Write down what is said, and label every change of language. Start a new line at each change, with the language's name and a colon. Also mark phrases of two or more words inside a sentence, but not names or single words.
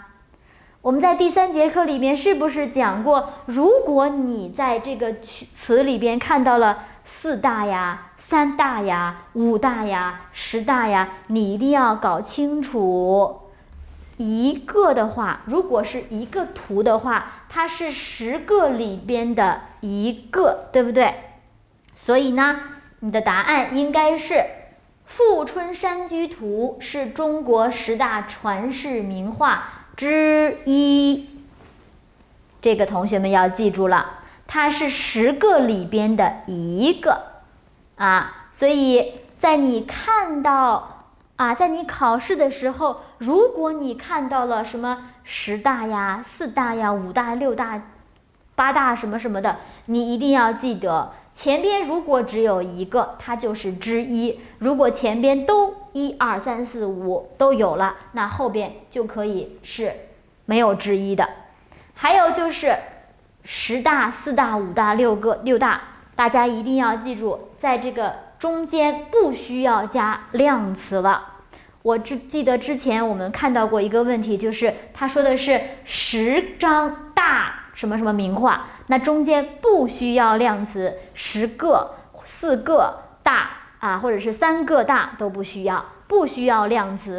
Chinese: 我們在第3節課裡面是不是講過，如果你在這個詞裡邊看到了4大呀、3大呀、5大呀、10大呀，你一定要搞清楚，一個的話，如果是一個圖的話，它是10個裡邊的一個，對不對？所以呢，你的答案應該是《富春山居圖》是中國10大傳世名畫之一。這個同學們要記住了，它是10個裡邊的一個啊，所以在你看到在你考試的時候，如果你看到了什麼10大呀、4大呀、5大、6大、8大什麼什麼的，你一定要記得，前邊如果只有一個，它就是之一；如果前邊都1、2、3、4、5都有了，那後邊就可以是沒有之一的。還有就是10大、4大、5大、6大，大家一定要記住，在这個中間不需要加量詞了。我記得之前我們看到過一個問題，就是他說的是10張大什麼什麼名畫，那中間不需要量詞，10個、4個大或者是3個大都不需要量詞。